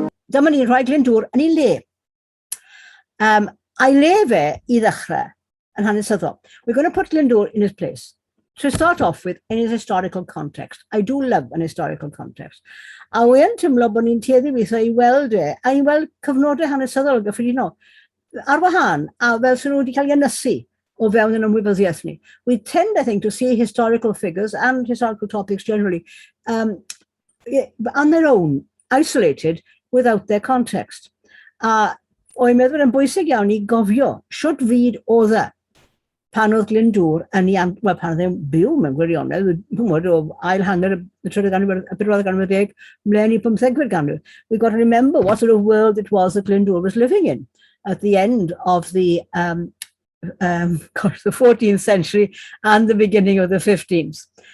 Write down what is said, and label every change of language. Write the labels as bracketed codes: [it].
[cy] dyma ni'n rhoi Glyndŵr yn ei le. A'i le fe I ddechrau yn hanesyddol. [en] We're going to put Glyndŵr in his place. To start off with, in his historical context. I do love an historical context. [cy] A wy'n tymlo bod ni'n tueddu weithio I weld a I weld cyfnodau hanesyddol gyffredinol. Ar wahân, a fel sy'n nhw wedi cael ei ynysu o fewn yn ymwybyddiaeth ni. [en] We tend, I think, to see historical figures and historical topics generally on their own, isolated, without their context. [cy] O'i'n meddwl yn bwysig iawn I gofio, siwt fyd oedd pan oedd Glyndŵr pan oedd e'n byw mewn gwirionedd, o ail hanner y trydydd ganrif, y bedwaredd ganrif ddeg, mlaen I 15th ganrif. [en] We've got to remember what sort of world it was that Glyndŵr was living in at the end of the 14th century and the beginning of the 15th.